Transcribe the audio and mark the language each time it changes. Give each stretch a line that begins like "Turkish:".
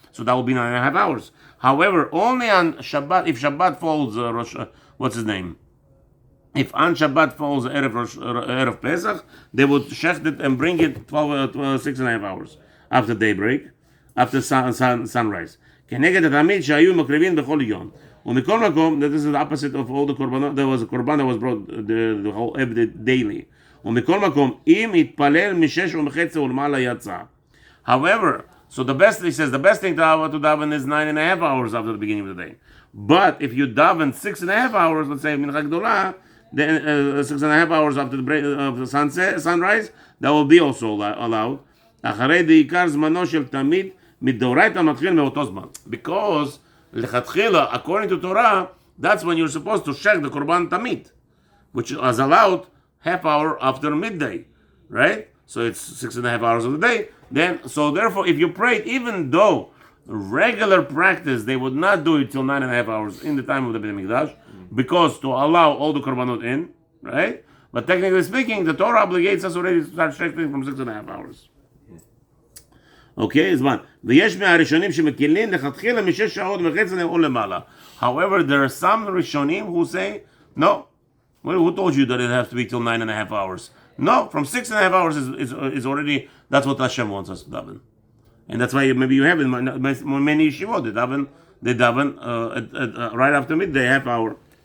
English: So that will be 9.5 hours. However, only on Shabbat, if Shabbat falls, what's his name? If on Shabbat falls Erev Pesach, they would shecht it and bring it 6.5 hours after daybreak, after sunrise.
Hebrew: כנגד התמיד שהיו מקריבים בכל יום. ומכל מקום,
English: this is the opposite of all the korbanot, there was a korban that was brought the whole every daily.
Hebrew: ומכל מקום, אם יתפלל משש ומחצה ולמעלה יצא.
English: However, so the best thing to daven is 9.5 hours after the beginning of the day. But if you daven 6.5 hours, let's say mincha gdola, then 6.5 hours after the break of the sunrise, that will be also allowed.
Hebrew: אחרי דעיקר זמנו של תמיד מדאורייתא מתחיל מאותו זמן.
English: Because לכתחילה, according to Torah, that's when you're supposed to check the korban tamid, which is allowed half hour after midday, right? So it's 6.5 hours of the day. So therefore, if you prayed, even though regular practice, they would not do it till 9.5 hours in the time of the Beit HaMikdash, because to allow all the korbanot in, right? But technically speaking, the Torah obligates us already to start checking from 6.5 hours. Okay, זמן.
Hebrew: ויש מהראשונים שמקילים לכתחילה משש שעות וחצי או למעלה.
English: However, there are some Rishonim who say, no. Well, who told you that it has to be till 9.5 hours? No, from 6.5 hours is already, that's what Hashem wants us to daven. And that's why maybe you have in many yeshivot, they daven right after midday, half hour.